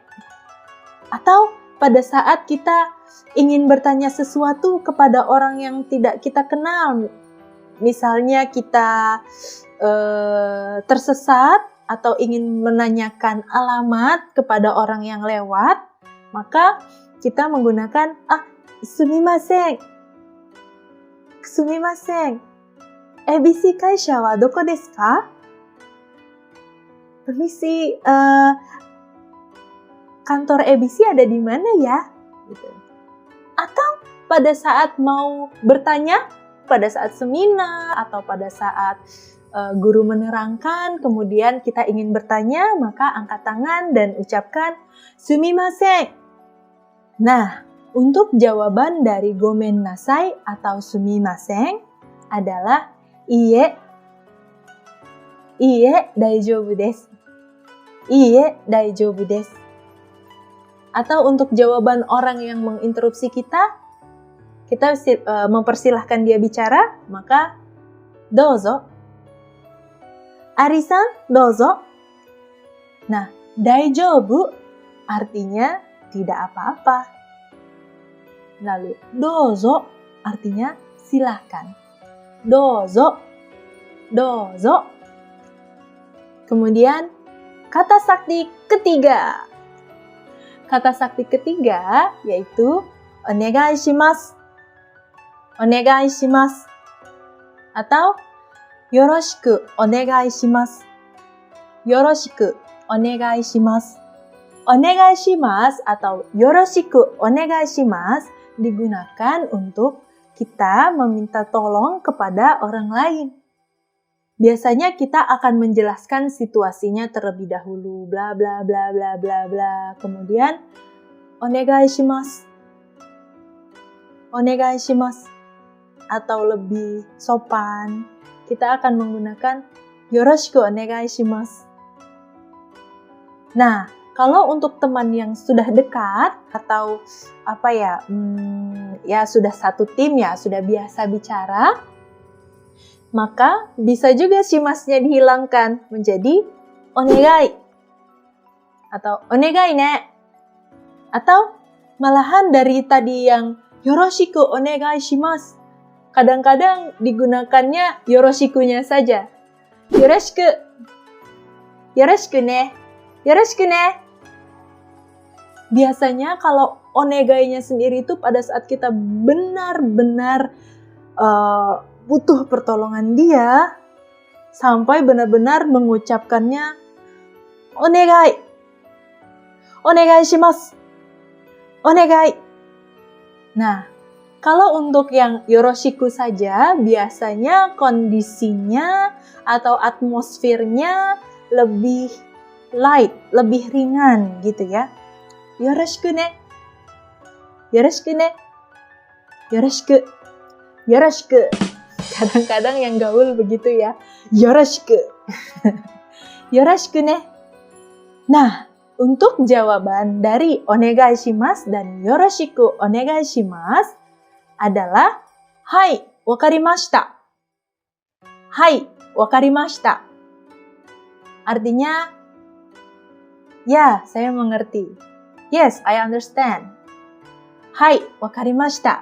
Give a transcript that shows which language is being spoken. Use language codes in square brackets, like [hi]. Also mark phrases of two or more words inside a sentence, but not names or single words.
[id] Atau pada saat kita ingin bertanya sesuatu kepada orang yang tidak kita kenal. Misalnya kita tersesat atau ingin menanyakan alamat kepada orang yang lewat, maka kita menggunakan sumimasen. [ja] Sumimasen. ABC会社はどこですか? [id] Permisi, kantor ABC ada di mana ya? Gitu. Atau pada saat mau bertanya, pada saat seminar atau pada saat guru menerangkan, kemudian kita ingin bertanya, maka angkat tangan dan ucapkan sumimasen. Nah, untuk jawaban dari [ja] ごめんなさい [id] atau sumimasen adalah iie. [ja] いいえ大丈夫です。いいえ大丈夫です. [id] Atau untuk jawaban orang yang menginterupsi kita mempersilahkan dia bicara, maka dozo. [ja] Ari-san, dozo. [id] Nah, daijoubu artinya tidak apa-apa. Lalu, dozo artinya silahkan. [ja] どうぞ。どうぞ. [id] Kemudian, kata sakti ketiga. Kata sakti ketiga yaitu [ja] お願いします. お願いします。Atau よろしくお願いします. よろしくお願いします. お願いします [id] atau [ja] よろしくお願いします [id] digunakan untuk kita meminta tolong kepada orang lain. Biasanya kita akan menjelaskan situasinya terlebih dahulu, bla bla bla bla bla bla. Kemudian [ja] お願いします. お願いします. [id] Atau lebih sopan, kita akan menggunakan [ja] よろしくお願いします. [id] Nah, kalau untuk teman yang sudah dekat atau sudah satu tim ya, sudah biasa bicara, maka bisa juga shimasnya dihilangkan menjadi onegai atau [ja] お願いね. [id] Atau malahan dari tadi yang [ja] よろしくお願いします, [id] kadang-kadang digunakannya yoroshikunya saja. [ja] Yoroshiku. よろしくね. よろしくね. [id] Biasanya kalau onegai-nya sendiri itu pada saat kita benar-benar butuh pertolongan dia, sampai benar-benar mengucapkannya onegai. [ja] お願いします. Onegai. [id] Nah, kalau untuk yang yoroshiku saja, biasanya kondisinya atau atmosfernya lebih light, lebih ringan gitu ya. [ja] よろしくね。よろしくね. よろしく。よろしく. [id] Kadang-kadang yang gaul begitu ya. [ja] よろしく。よろしくね. [id] Nah, untuk jawaban dari [ja] お願いします [id] dan [ja] よろしくお願いします [id] adalah [ja] はい、分かりました. はい、分かりました. [id] Artinya, ya, saya mengerti. [en] Yes, I understand. [ja] はい、分かりました.